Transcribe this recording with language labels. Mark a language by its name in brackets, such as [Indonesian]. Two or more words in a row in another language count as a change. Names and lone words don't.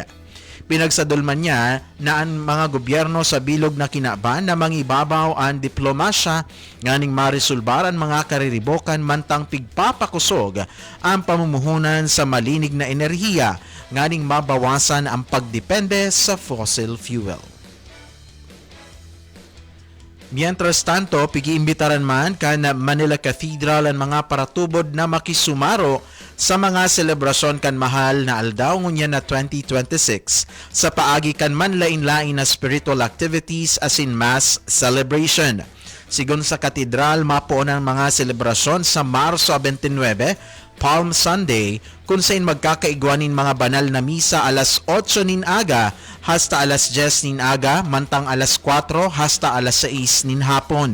[Bikol] Pinagsadulman niya na ang mga gobyerno sa bilog na kinaban na mangibabaw ang diplomasya nganing marisulbaran mga kariribokan mantang pigpapakusog ang pamumuhunan sa malinig na enerhiya nganing mabawasan ang pagdepende sa [English] fossil fuel. [Spanish] Mientras tanto, [Bikol] pigiimbitaran man kan Manila Cathedral ang mga paratubod na makisumaro sa mga selebrasyon kan mahal na aldaw ngunya na 2026 sa paagi kan manlain-lain na [English] spiritual activities as in mass celebration. [Bikol] Sigon sa katedral, mapuon ang mga selebrasyon sa Marso 29, Palm Sunday, kung saan magkakaigwanin mga banal na misa alas 8 nin aga hasta alas 10 nin aga, mantang alas 4 hasta alas 6 nin hapon.